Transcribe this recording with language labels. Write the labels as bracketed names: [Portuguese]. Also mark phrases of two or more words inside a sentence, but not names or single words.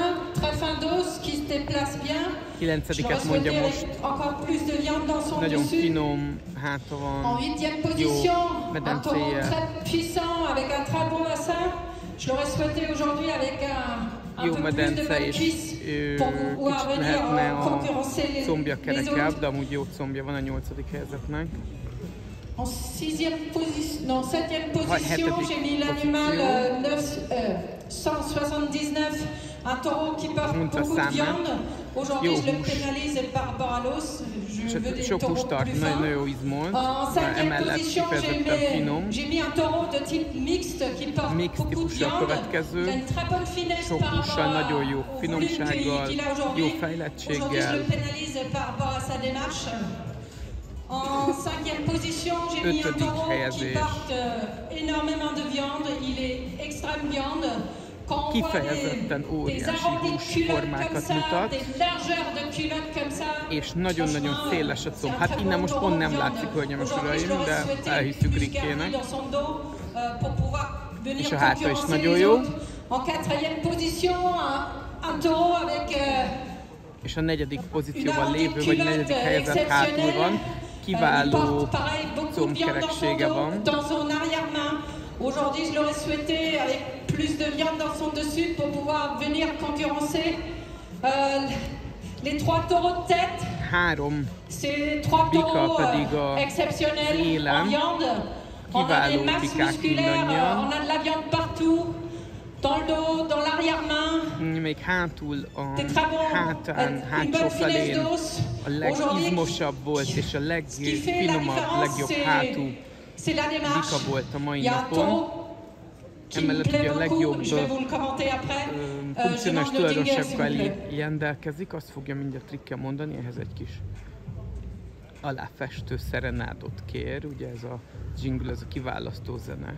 [Hungarian] 9-et mondja most, nagyon finom háta van, jó medencéje. Jó medence, és kicsit lehetne a combja kerekebb, de amúgy jó combja van a 8. helyezetnek. [French] 7e position, j'ai mis l'animal 179, un taureau qui porte beaucoup de viande. Aujourd'hui, je le pénalise par rapport à l'os. Je veux des taureaux plus fins. En 5e position, j'ai mis un taureau de type mixte qui porte beaucoup de viande. Il a une très bonne finesse par rapport au volume qu'il a aujourd'hui. Aujourd'hui, je le pénalise par rapport à sa démarche. En 5e position, j'ai mis un taureau qui porte énormément de viande. Il est extrême viande. Quand on voit des arrondis de culottes comme ça, des largeurs de culottes comme ça, [Hungarian] és nagyon-nagyon széles a comb. Hát innen most pont nem látszik, hölgyeim és uraim, de elhiszük Rikkének. És a háta is nagyon jó. És a 4. pozícióban lévő, vagy 4. helyezett hátul van. Kiváló combkereksége van. [French] Aujourd'hui, je l'aurais souhaité avec plus de viande dans son dessus pour pouvoir venir concurrencer les 3 taureaux de tête. C'est 3 taureaux exceptionnels en viande. On a des masses musculaires, on a de la viande partout, dans le dos, dans l'arrière-main. [Hungarian] Még hátul a hátán, hátsó felén a legizmosabb volt és a legfinomabb, legjobb hátú bika volt a mai napon. Emellett ugye a legjobb funkcionális tulajdonságokkal rendelkezik, azt fogja mindjárt Rikke mondani, ehhez egy kis aláfestő szerenádot kér, ugye ez a jingle, ez a kiválasztó zene.